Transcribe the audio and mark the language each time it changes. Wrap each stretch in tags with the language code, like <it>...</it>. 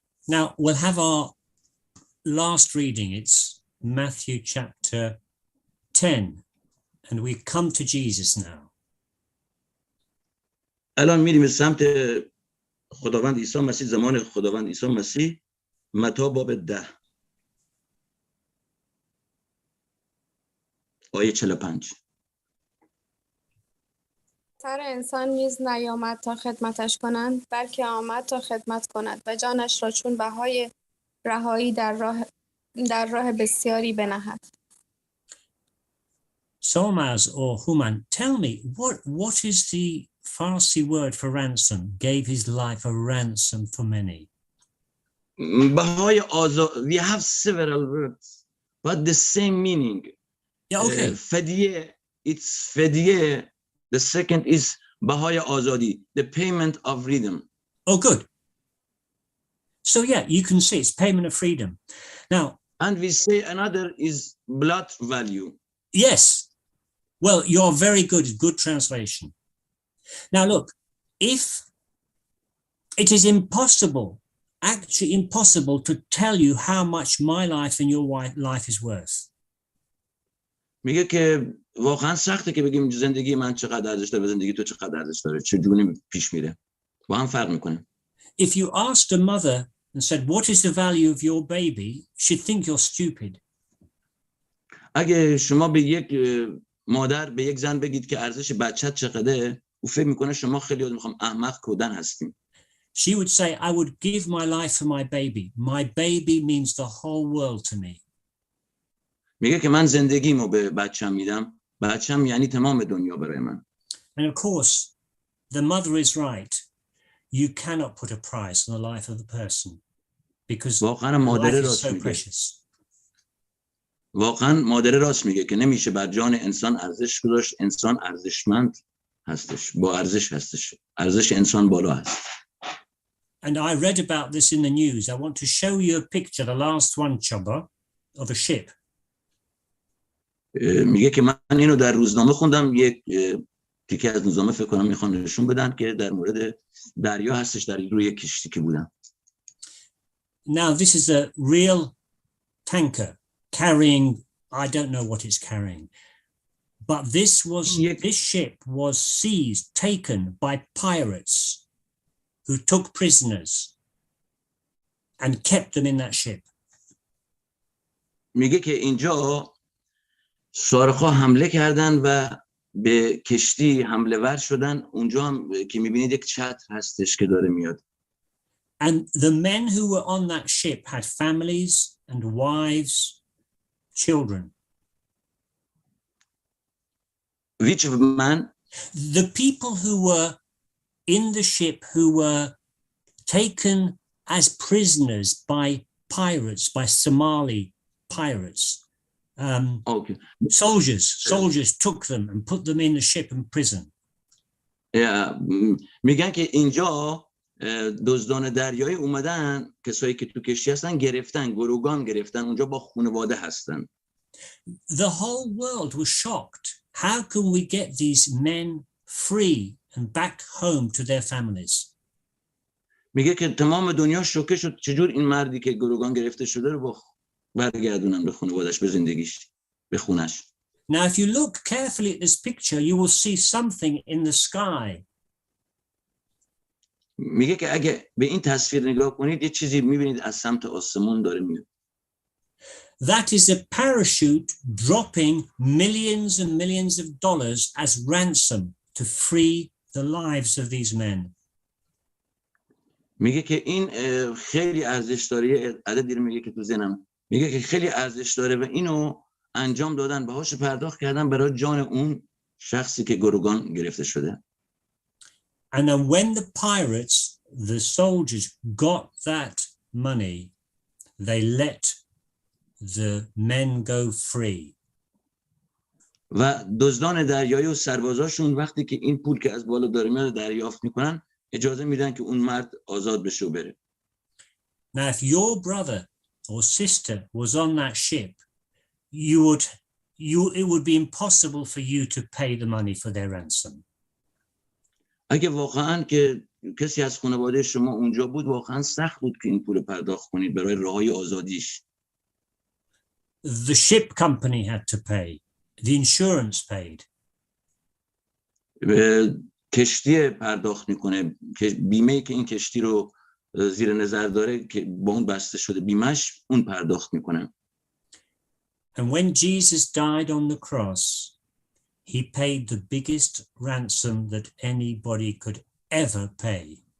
<en>Now, we'll have our last reading. It's Matthew chapter 10, and we come to Jesus now.</en> <fa>الان میریم به سمت خداوند عیسی مسیح، زمان خداوند عیسی مسیح، متی باب 10 آیه 45. سر انسان نیز نیامد تا خدمتش کنند، بلکه آمد تا خدمت کند و جانش را چون بهای رهایی در راه بسیاری بنهد.</fa> <en>Solmaz or Human, tell me, what is the Farsi word for ransom? Gave his life a ransom for many.</en> <fa>بهای آزاد.</fa> <en>We have several words, but the same meaning. Yeah, okay.</en> <fa>فدیه,</fa> <en>it's</en> <fa>فدیه.</fa> <en>The second is</en> <fa>بهای آزادی,</fa> <en>the payment of freedom. Oh, good. So yeah, you can see it's payment of freedom. Now, and we say another is blood value. Yes. Well, you're very good. Good translation. Now, look, if it is actually impossible to tell you how much my life and your life is worth.</en> <fa>میگه که واقعا سخته که بگیم زندگی من چقدر ارزش داره و زندگی تو چقدر ارزش داره، چجوری پیش میره، با هم فرق میکنه.</fa> <en>If you asked a mother and said, what is the value of your baby, she'd think you're stupid.</en> <fa>اگه شما به یک مادر، به یک زن بگید که ارزش بچت چقدره، او فکر میکنه شما خیلی میخوام احمق کودن هستیم.</fa> <en>She would say, I would give my life for my baby. My baby means the whole world to me.</en> <fa>میگه که من زندگیمو به بچم میدم، بچم یعنی تمام دنیا برای من.</fa> <en>And of course, the mother is right. You cannot put a price on the life of the person because life is so precious.</en> <fa>واقعا مادر راست میگه که نمیشه بر جان انسان ارزش گذاشت. انسان ارزشمند هستش، با ارزش هستش، ارزش انسان بالا هست.</fa> <en>And I read about this in the news. I want to show you a picture, the last one, Chaba, of a ship.</en> <fa>میگه که من اینو در روزنامه خوندم، یک تیکه از روزنامه فکر کنم میخوان نشون بدن که در مورد دریا هستش، در روی کشتی که بودن.</fa> <en>Now this is a real tanker carrying, I don't know what it's carrying, but this ship was seized, taken by pirates who took prisoners and kept them in that ship.</en> <fa>میگه که اینجا سارق‌ها حمله کردن و به کشتی حمله ور شدن. اونجا هم که میبینید یک چتر هستش که داره میاد.</fa> <en>And the men who were on that ship had families and wives, children. Which man? The people who were in the ship who were taken as prisoners by pirates, by Somali pirates. Okay. Soldiers took them and put them in the ship and prison.</en> <fa>میگن که اینجا دزدان دریایی اومدن، کسایی که تو کشتی هستن گرفتن، گروگان گرفتن، اونجا با خانواده هستن.</fa> <en>The whole world was shocked. How can we get these men free and back home to their families?</en> <fa>میگه که تمام دنیا شوکه شد، چجور این مردی که گروگان گرفته شده رو برگردونن به خانواده‌اش، به زندگیش، به خونش.</fa> <en>Now if you look carefully at this picture you will see something in the sky.</en> <fa>میگه که اگه به این تصویر نگاه کنید یه چیزی میبینید از سمت آسمون داره میاد.</fa> <en>That is a parachute dropping millions and millions of dollars as ransom to free the lives of these men.</en> <fa>میگه که این خیلی ارزش داره، عددی رو میگه که تو ذهنم، میگه که خیلی ارزش داره و اینو انجام دادن، باهاش پرداخت کردن برای جان اون شخصی که گروگان گرفته شده.</fa> <en>And then when the pirates, the soldiers got that money, they let the men go free.</en> <fa>و دزدان دریایی و سربازاشون وقتی که این پول که از بالا داره میاد دریافت میکنن، اجازه میدن که اون مرد آزاد بشه و بره.</fa> <en>Now if your brother or sister was on that ship, it would be impossible for you to pay the money for their ransom.</en> <fa>اگه واقعا که کسی از خانواده شما اونجا بود، واقعا سخت بود که این پول پرداخت کنید برای راهی آزادیش.</fa> <en>The ship company had to pay. The insurance paid.</en> <fa>کشتی پرداخت میکنه، که بیمه که این کشتی رو زیر نظر داره که با اون بسته شده، بیمهش اون پرداخت میکنه.</fa> <en>And when Jesus died on the cross, he paid the biggest ransom that anybody could ever pay.</en>